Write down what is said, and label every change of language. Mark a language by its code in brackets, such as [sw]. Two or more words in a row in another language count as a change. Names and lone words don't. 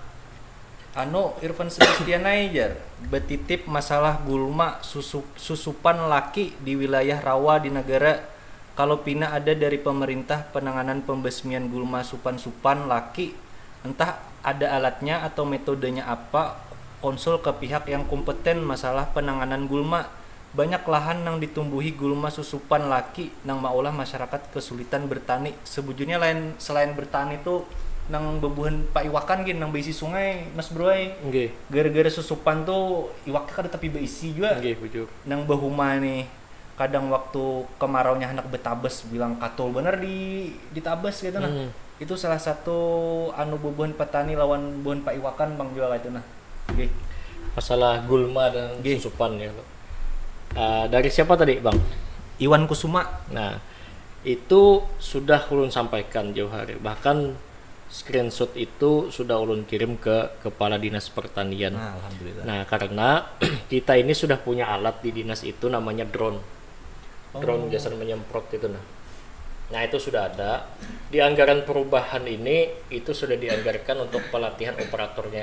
[bjn] Irfan Sebastian aja betitip masalah gulma susupan laki di wilayah rawa di negara. [id] Kalau pina ada dari pemerintah penanganan pembasmian gulma supan laki, entah ada alatnya atau metodenya apa, konsul ke pihak yang kompeten masalah penanganan gulma. [bjn] Banyak lahan yang ditumbuhi gulma susupan laki nang maulah masyarakat kesulitan bertani. Sebujurnya selain bertani itu nang bebuhan Pak Iwakan gini nang beisi sungai Mas Bro. Gara-gara susupan tuh iwaknya kada tapi beisi juga. Nang bahuma nih. Kadang waktu kemaraunya hendak betabes bilang katul bener di tabes gitu nah. Itu salah satu bebuhan petani lawan buhan Pak Iwakan Bang jual itu nah. [id] Masalah gulma dan susupan ya. Dari siapa tadi Bang? Iwan Kusuma. [bjn] Nah, itu sudah ulun sampaikan jauh hari. Bahkan screenshot itu sudah ulun kirim ke Kepala Dinas Pertanian. Alhamdulillah. [id] Nah, karena kita ini sudah punya alat di dinas itu namanya drone. Drone biasa menyemprot itu nah itu sudah ada di anggaran perubahan ini, itu sudah dianggarkan untuk pelatihan operatornya.